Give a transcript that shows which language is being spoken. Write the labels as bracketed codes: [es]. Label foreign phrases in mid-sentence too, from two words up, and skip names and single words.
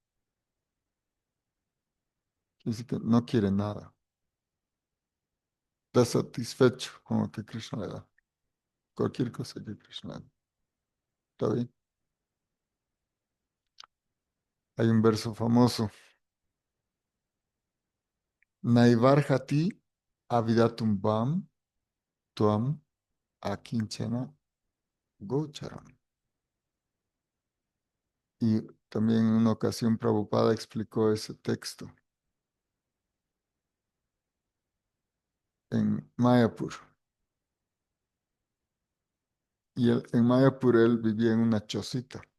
[es] Quiere decir que no quiere nada. Está satisfecho con lo que Krishna le da. Cualquier cosa que Krishna le da. está bien. Hay un verso famoso. [sa] Naivarjati avidatum bam tuam akinchana gocharam. [es] Y también en una ocasión Prabhupada explicó ese texto en Mayapur. Y en Mayapur él vivía en una chocita.